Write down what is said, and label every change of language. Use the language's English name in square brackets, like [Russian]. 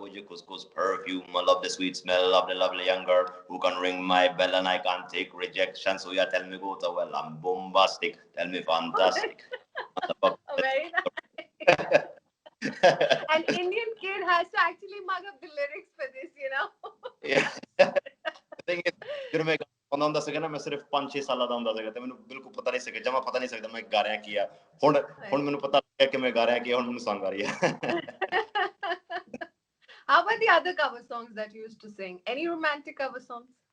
[English] With your couscous perfume, I love the sweet smell of the lovely young girl who can ring my bell and I can't take rejection. So you tell me go to well, I'm bombastic. Tell me fantastic. Very nice. An Indian kid has to actually mug up the lyrics for this, Yeah. The thing is, [Hindi] मैं गाना [Punjabi] ਹੁੰਦਾ ਸੀਗਾ ਨਾ, ਮੈਂ ਸਿਰਫ 5-6 ਸਾਲਾਂ ਦਾ ਹੁੰਦਾ ਸੀਗਾ ਤੇ ਮੈਨੂੰ ਬਿਲਕੁਲ ਪਤਾ ਨਹੀਂ ਸੀਗਾ, ਜਮਾ ਪਤਾ ਨਹੀਂ ਸਕਦਾ ਮੈਂ ਗਾ ਰਿਹਾ ਕੀ ਆ। ਹੁਣ ਮੈਨੂੰ ਪਤਾ ਲੱਗਿਆ ਕਿ ਮੈਂ ਗਾ ਰਿਹਾ ਕੀ ਆ, ਹੁਣ ਮੈਨੂੰ ਸੰਗ ਆ ਰਹੀ ਹੈ। [English] How about the other cover songs that you used to sing? Any romantic cover songs?